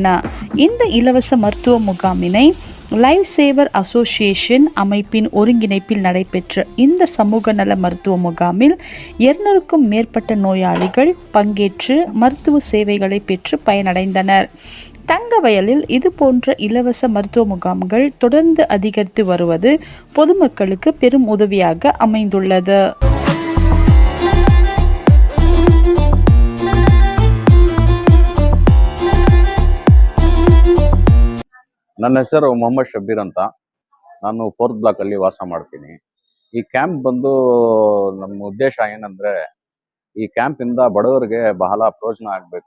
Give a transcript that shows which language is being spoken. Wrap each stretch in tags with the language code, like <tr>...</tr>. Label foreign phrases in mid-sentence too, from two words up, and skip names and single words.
<ta>இந்த இலவச மருத்துவ முகாமினை லைஃப் சேவர் அசோசியேஷன் அமைப்பின் ஒருங்கிணைப்பில் நடைபெற்ற இந்த சமூக நல மருத்துவ முகாமில் 200க்கும் மேற்பட்ட நோயாளிகள் பங்கேற்று மருத்துவ சேவைகளை பெற்று பயனடைந்தனர். தங்கவயலில் இது போன்ற இலவச மருத்துவ முகாம்கள் தொடர்ந்து அதிகரித்து வருவது பொதுமக்களுக்கு பெரும் உதவியாக அமைந்துள்ளது.</ta> <kn>ನನ್ನ ಹೆಸರು ಮೊಹಮ್ಮದ್ ಶಬೀರ್ ಅಂತ. ನಾನು 4th ಬ್ಲಾಕ್ ಅಲ್ಲಿ ವಾಸ ಮಾಡ್ತೀನಿ. ಈ ಕ್ಯಾಂಪ್ ಬಂದು ನಮ್ಮ ಉದ್ದೇಶ ಏನಂದ್ರೆ, ಈ ಕ್ಯಾಂಪ್ ಇಂದ ಬಡವರಿಗೆ ಬಹಳ ಪ್ರಯೋಜನ ಆಗ್ಬೇಕು.</kn>